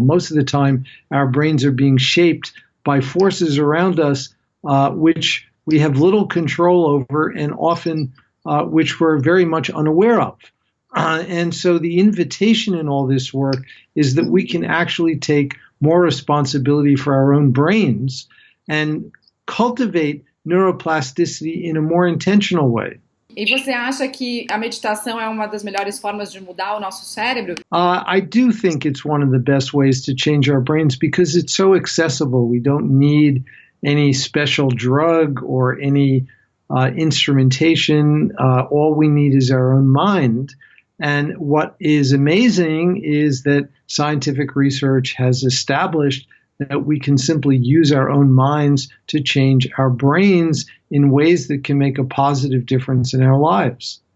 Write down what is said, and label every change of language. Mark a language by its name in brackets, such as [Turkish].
[English] Most of the time our brains are being shaped by forces around us which we have little control over and often which we're very much unaware of. And so the invitation in all this work is that we can actually take more responsibility for our own brains and cultivate neuroplasticity in a more intentional way. [Portuguese] E você acha que a meditação é uma das melhores formas de mudar o nosso cérebro? [English] I do think it's one of the best ways to change our brains because it's so accessible. We don't need any special drug or any instrumentation. All we need is our own mind. And what is amazing is that scientific research has established that we can simply use our own minds to change our brains in ways that can make a positive difference in our lives.